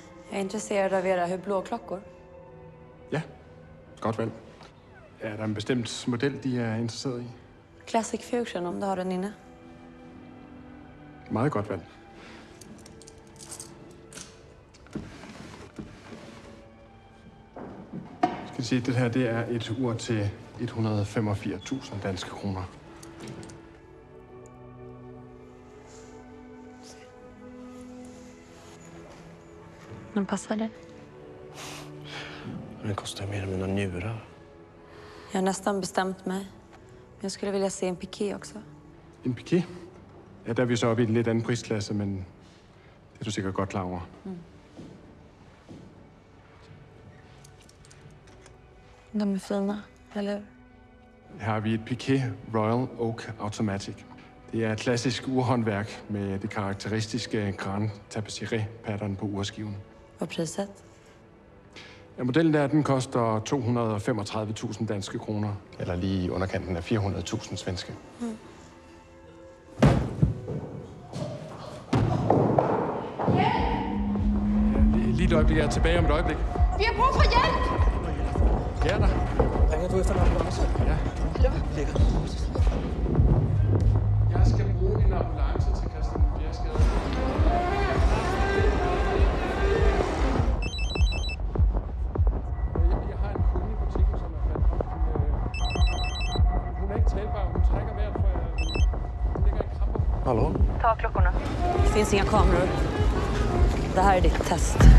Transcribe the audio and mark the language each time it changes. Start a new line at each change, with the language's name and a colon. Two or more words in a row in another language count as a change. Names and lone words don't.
Swedish: Jag är intresserad av era blå klockor.
Danish: Ja, godt valg. Er der en bestemt model, de er interesseret i?
Swedish: Classic Fusion, om du har den inne.
Danish: Meget godt valg. Skal vi se, det her det er et ur til 185.000 danske kroner.
Swedish: Men passar det? Den kostar mer än mina njurar. Jag har nästan bestämt mig. Men jag skulle vilja se en piké också.
Danish: En piké? Ja, der er vi så oppe i en lidt anden prisklasse, men det er du sikkert godt klar over.
Swedish: De är fina, eller hur?
Danish: Her har vi et Piquet Royal Oak Automatic. Det er et klassisk urhåndværk med det karakteristiske Grand Tapisserie-pattern på urskiven. Vad priset? Ja, modellen der, den koster 235.000 danske kroner. Eller lige i underkanten af 400.000 svenske. Lige et øjeblik, jeg er tilbage om et øjeblik. Vi har brug for hjælp! Ja, der. Ringer du efter en ambulance? Ja. Ja. Ligger. Jeg skal bruge en ambulance til Christian Bjergsgade. Jeg har en kunde i butikken, som er faldet om. Hun er ikke talbar. Hun trækker vejret, for hun ligger i kramper.
Swedish: Hallå? Ta klockorna. Det finns inga kameror. Det här är ditt test.